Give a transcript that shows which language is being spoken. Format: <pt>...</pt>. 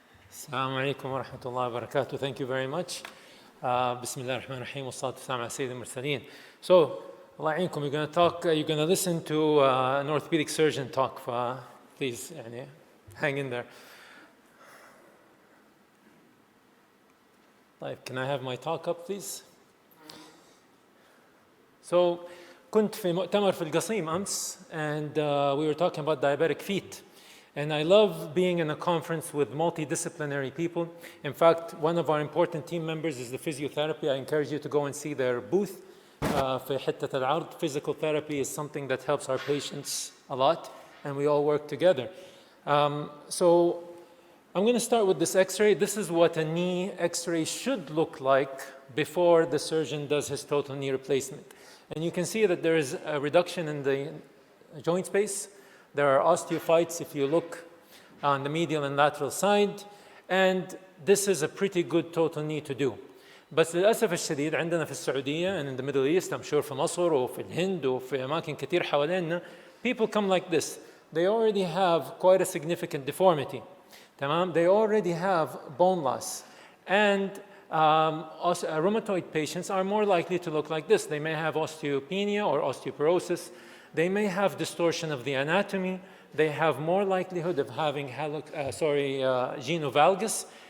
<ar>السلام عليكم ورحمة الله وبركاته.</ar> <en>Thank you very much.</en> <ar>بسم الله الرحمن الرحيم والصلاة والسلام على سيد المرسلين.</ar> <en>So, Allah</en> <ar>يعينكم,</ar> <en>you're going to listen to an orthopedic surgeon talk. Please, hang in there. Can I have my talk up, please? So,</en> <ar>كنت في مؤتمر في القصيم أمس,</ar> <en>and we were talking about diabetic feet. And I love being in a conference with multidisciplinary people. In fact, one of our important team members is the physiotherapy. I encourage you to go and see their booth.</en> <ar>في حتة العرض.</ar> <en>Physical therapy is something that helps our patients a lot, and we all work together. So I'm going to start with this x-ray. This is what a knee x-ray should look like before the surgeon does his total knee replacement. And you can see that there is a reduction in the joint space. There are osteophytes if you look on the medial and lateral side, and this is a pretty good total knee to do.</en> <ar>بس للأسف الشديد عندنا في السعودية</ar> <en>and in the Middle East, I'm sure</en> <ar>في مصر وفي الهند وفي أماكن كتير حوالينا,</ar> <en>people come like this. They already have quite a significant deformity.</en> <ar>تمام?</ar> <en>They already have bone loss. And rheumatoid patients are more likely to look like this. They may have osteopenia or osteoporosis. They may have distortion of the anatomy. They have more likelihood of having genu valgus.</en>